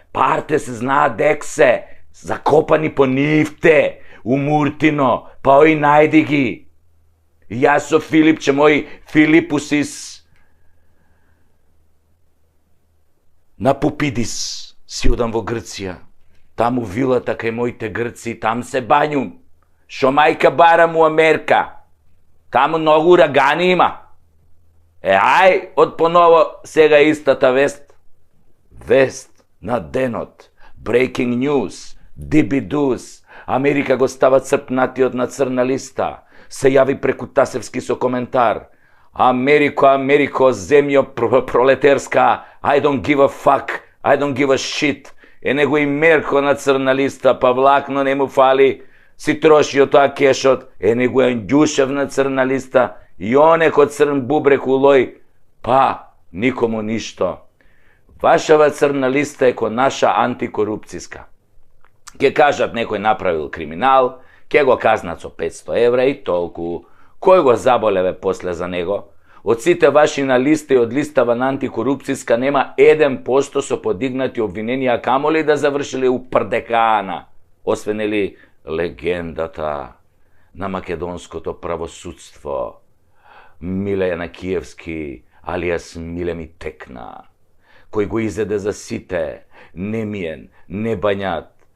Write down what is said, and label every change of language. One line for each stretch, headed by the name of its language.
Macedonian: Парте се знаат дек се, закопани по нивте, у Муртино, па ој најди ги. Јас со Филипче, мој Филипусис, на Пупидис си одам во Грција. Таму вилата кај моите грци, там се бањум. Шо мајка барам у Америка. Таму многу урагани има. Ај, од поново сега истата вест. Вест на денот.
English: Breaking news.
Macedonian: Дибидус. Америка го става црпнатиот на црна листа. Се јави преку Тасевски со коментар: Америко, земјо пролетерска,
English: I don't give a fuck, I don't give a shit.
Macedonian: Него и Мерко на црна листа, па влакно не му фали, си троши од тоа кешот. Него е Ѓушев на црна листа, и онеко црн бубрек улој, па никому ништо. Вашава црна листа е ко наша антикорупцијска. Ке кажат некој направил криминал, ке го казнат со 500 евра и толку. Кој го заболеве после за него? Од сите ваши на листа и од листава на антикорупцијска нема 1% со подигнати обвиненија, камоли да завршили у прдекана, освен или легендата на македонското правосудство, Милена Киевски, алијас Миле ми текна, кој го изеде за сите, немиен, небањат.